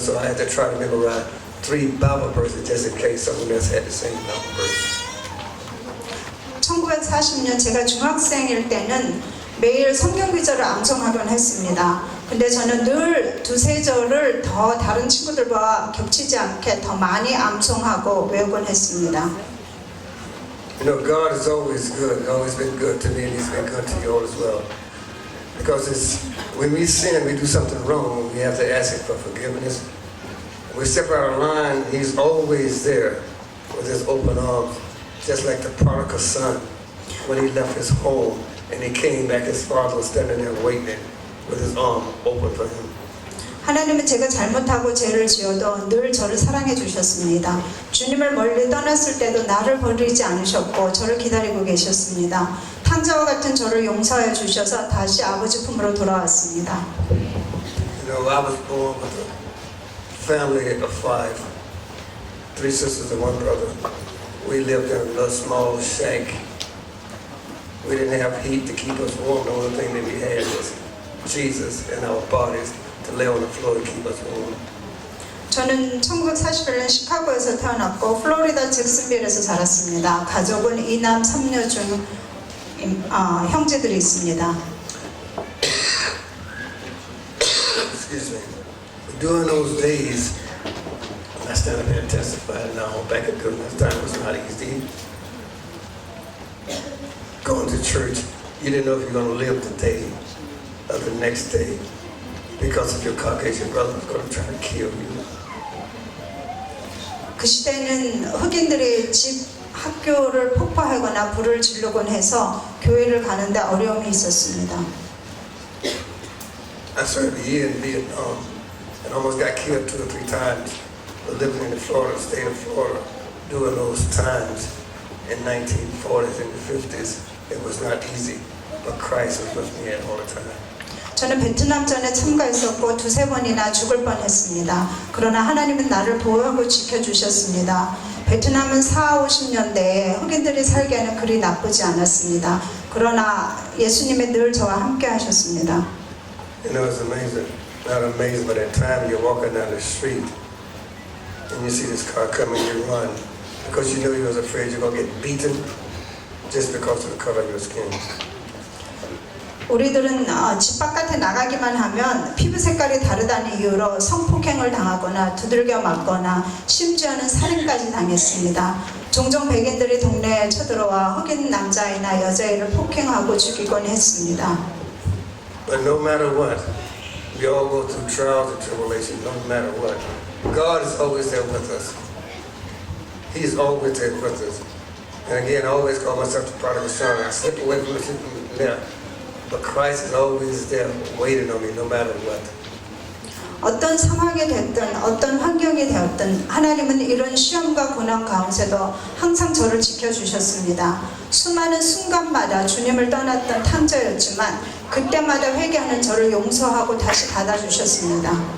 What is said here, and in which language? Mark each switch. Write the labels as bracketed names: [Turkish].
[English] So I had to try to memorize 3 Bible verses just in case someone else had the same Bible verse. [Korean] 1940년 제가 중학생일 때는 매일 성경 구절을 암송하곤 했습니다. 근데 저는 늘 2-3절을 더 다른 친구들과 겹치지 않게 더 많이 암송하고 외우곤 했습니다. [English] You know, God is always good. He's always been good to me, and He's been good to you all as well. Because when we sin, we do something wrong, we have to ask Him for forgiveness. We step out of line, He's always there with His open arms, just like the prodigal son when he left his home and he came back. His father was standing there waiting with his arm open for him. [Korean] 하나님은 제가 잘못하고 죄를 지어도 늘 저를 사랑해 주셨습니다. 주님을 멀리 떠났을 때도 나를 버리지 않으셨고 저를 기다리고 계셨습니다. 탕자와 같은 저를 용서해 주셔서 다시 아버지 품으로 돌아왔습니다. [English] You know, I was born with a family of 5, 3 sisters and 1 brother. We lived in a little small shack. We didn't have heat to keep us warm. The only thing that we had was Jesus and our bodies to lay on the floor to keep us warm. [Korean] 저는 1941년 시카고에서 태어났고 플로리다 잭슨빌에서 자랐습니다. 가족은 2남 3녀 중 형제들이 있습니다. [English] Excuse me. During those days, I stand up here and testify now, back at goodness time was not easy. Going to church, you didn't know if you're going to live today or the next day because of your Caucasian brother was going to try to kill you. [Korean] 그 시대는 흑인들이 집 학교를 폭파하거나 불을 지르곤 해서 교회를 가는데 어려움이 있었습니다. [English] I served a year in Vietnam and almost got killed 2 or 3 times. But living in the Florida, state of Florida, during those times in 1940s and the 50s, it was not easy. But Christ was with me all the time. [Korean] 저는 베트남전에 참가했었고 2-3번이나 죽을 뻔했습니다. 그러나 하나님은 나를 보호하고 지켜주셨습니다. 베트남은 40-50년대에 흑인들이 살기에는 그리 나쁘지 않았습니다. 그러나 예수님이 늘 저와 함께 하셨습니다. [English] You know, it's amazing. Not amazing, but at times you're walking down the street and you see this car coming, you run because you know you was afraid you're going to get beaten just because of the color of your skin. [Korean] 우리들은 집 바깥에 나가기만 하면 피부 색깔이 다르다는 이유로 성폭행을 당하거나 두들겨 맞거나 심지어는 살인까지 당했습니다. 종종 백인들이 동네에 쳐들어와 흑인 남자아이나 여자아이를 폭행하고 죽이곤 했습니다. [English] But no matter what, we all go through trials and tribulations, no matter what. God is always there with us. He's always there with us. And again, I always call myself the prodigal son. I slip away from there. But Christ is always there waiting on me no matter what. [Korean] 어떤 상황이 됐든 어떤 환경이 되었든 하나님은 이런 시험과 고난 가운데도 항상 저를 지켜주셨습니다. 수많은 순간마다 주님을 떠났던 탕자였지만 그때마다 회개하는 저를 용서하고 다시 받아주셨습니다.